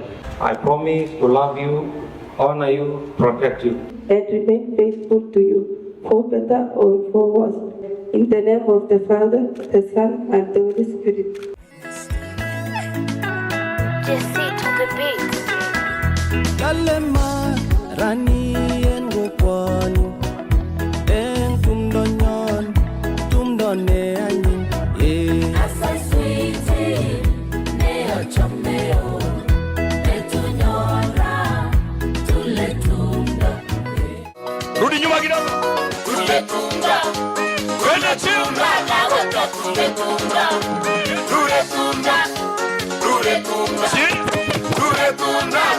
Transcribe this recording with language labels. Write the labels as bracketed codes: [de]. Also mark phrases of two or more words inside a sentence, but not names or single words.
[en] I promise to love you, honor you, protect you, and remain faithful to you, for better or for worse. In the name of the Father, the Son, and the Holy Spirit. Just sit to the beat. [kln] Kalema rani en gopani en tumdo ne anyin Asa sweetie ne ochomeo etunyora tule tumdo. [sw] Rudi nyuma kidogo. [kln] Tule tumdo. [sw] Kwenda chini. [kln] Weka tule tumdo. Tule tumdo. Tule tumdo. Tule tumdo.